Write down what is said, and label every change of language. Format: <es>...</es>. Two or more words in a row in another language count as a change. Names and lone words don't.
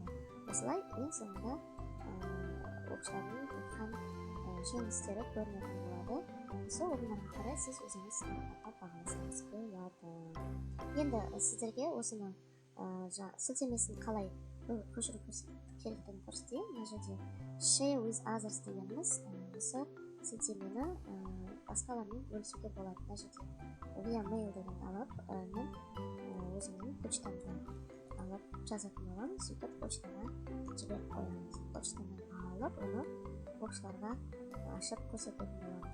<kk>Осылай ең соңында оқушылардың өткен жеңістері көрінетін болады. Сол орындарға қарай сіз өзіңіз сынақтарға бағаласаңыз болады. Енді сіздерге осыны сілтемесін қалай көшіріп керектігін көрсетейін. Мына жерде</kk> <en>Share with others</en> <kk>дегеніміз осы сілтемені басқалармен бөлісуге болады. Мына жерде</kk> <en>via mail</en> <kk>деген алып, мен өзімнің почтамды алып жазатын боламын. Сөйтіп почтаға жіберіп қоямыз. Почтамен алып, оны оқушыларға ашып көрсететін боламыз.</kk>